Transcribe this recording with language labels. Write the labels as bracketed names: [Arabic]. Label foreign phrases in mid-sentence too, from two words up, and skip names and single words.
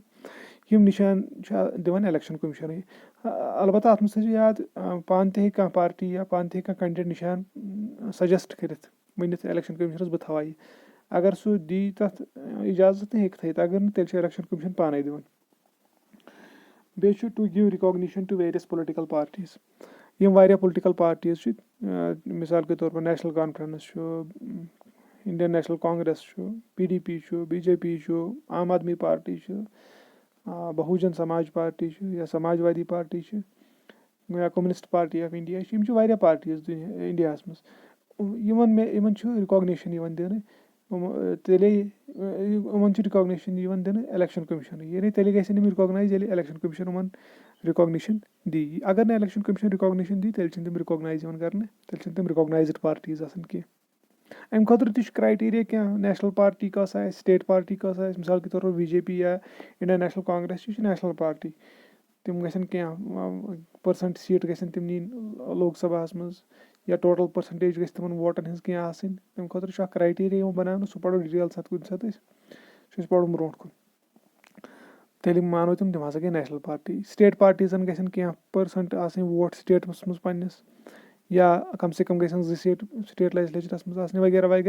[Kashmiri] یِم نِشان چھِ دِوان الیکشن کٔمِشنٕے. البتہ اتھ منٛز تھٲیزِ یاد, پانہٕ تہِ ہیٚکہِ کانٛہہ پارٹی یا پانہٕ تہِ ہیٚکہِ کانٛہہ کینڈِڈیٹ نِشان سجسٹ کٔرِتھ, ؤنِتھ الیکشن کٔمِشنس بہٕ تھاوہا یہِ. اگر سُہ دی تتھ اِجازت تہٕ ہیٚکہِ تھٲیِتھ, اگر نہٕ تیٚلہِ چھُ الیکشن کٔمِشن پانے دِوان. بیٚیہِ چھُ [English] to give recognition to various political parties. [Kashmiri] یِم واریاہ [English] political parties [Kashmiri] چھِ, مِثال کے طور پر نیشنل کانفرنس چھُ, انڈین نیشنل کانگریس چھُ, PDP چھُ, BJP چھُ, عام آدمی پارٹی چھُ, بہوجن سماج پارٹی چھُ, یا سماجوادی پارٹی چھِ, یا کمونسٹ پارٹی آف انڈیا چھِ. یِم چھِ واریاہ پارٹیٖز انڈیاہس منٛز. یِمن چھُ رِکاگنیشن یِوان دِنہٕ, تیٚلے یِمن چھِ رِکاگنیشن یِوان دِنہٕ الیکشن کٔمِشنٕے. یعنی تیٚلے گژھن یِم رِکاگنایز ییٚلہِ الیکشن کٔمِشن یِمن رِکاگنیشن دی. اگر نہٕ الیکشن کٔمِشن رِکاگنیشن دی تیٚلہِ چھِنہٕ تِم رِکاگنایز یِوان کرنہٕ, تیٚلہِ چھِنہٕ تِم [English] recognized parties [Kashmiri] آسان کینٛہہ. امہِ خٲطرٕ تہِ چھُ کرایٹیریا کینٛہہ, [English] national party [Kashmiri] کۄس آسہِ, [English] state party [Kashmiri] کۄس آسہِ. مِثال کے طور پر BJP یا انڈین نیشنل کانگریس, یہِ چھِ [English] national party. [Kashmiri] تِم گژھن کینٛہہ [English] percent seats [Kashmiri] گژھن تِم نِنۍ لوک سباہس منٛز, یا [English] total percentage [Kashmiri] گژھِ تِمن ووٹن ہٕنٛز کینٛہہ آسٕنۍ. تمہِ خٲطرٕ چھُ اکھ کرایٹیریا یِوان بناونہٕ, سُہ پرو ڈِٹیل ساتہٕ کُنہِ ساتہٕ أسۍ سُہ چھُ پرُن برونٛٹھ کُن. تیٚلہِ مانو تِم ہسا گٔے [English] national party. [Kashmiri] سٹیٹ پارٹیٖزن گژھن کینٛہہ پٔرسنٹ آسٕنۍ ووٹ سٹیٹس منٛز پننس، یا کم سے کم گژھن 2 سیٖٹ سٹیٹ لیجسلیچرس منٛز آسنہِ وغیرہ وغیرہ.